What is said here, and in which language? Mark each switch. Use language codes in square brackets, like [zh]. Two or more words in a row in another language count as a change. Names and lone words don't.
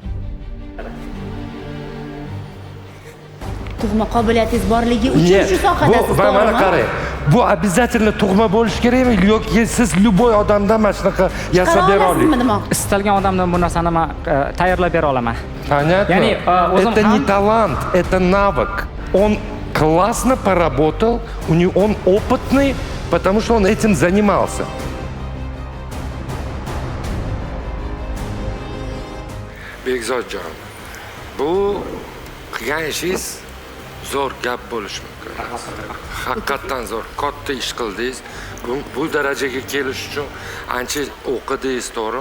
[uz] Tug'ma qobiliyatingiz borligi uchun shu sohadasiz, Mana to'g'rimi? qarang. Bu обязательно tug'ma bo'lish kerakmi yoki siz любой odamdan mana shunaqa yasab bera olasizmi? Olasizmi demoqchi? Istalgan odamdan bu narsani men tayyorlab bera olaman. [ru] Понятно? [uz] Ya'ni, o'zim [ru] это не [uz] ham- [ru] талант, это навык. Он классно поработал, он опытный, потому что он этим занимался. [uz] Bekzodjon, bu qilgan ishingiz zo'r gap bo'lishi mumkin. Haqiqatdan zo'r, katta ish qildingiz. Bu darajaga kelish uchun ancha o'qidingiz, to'g'rimi?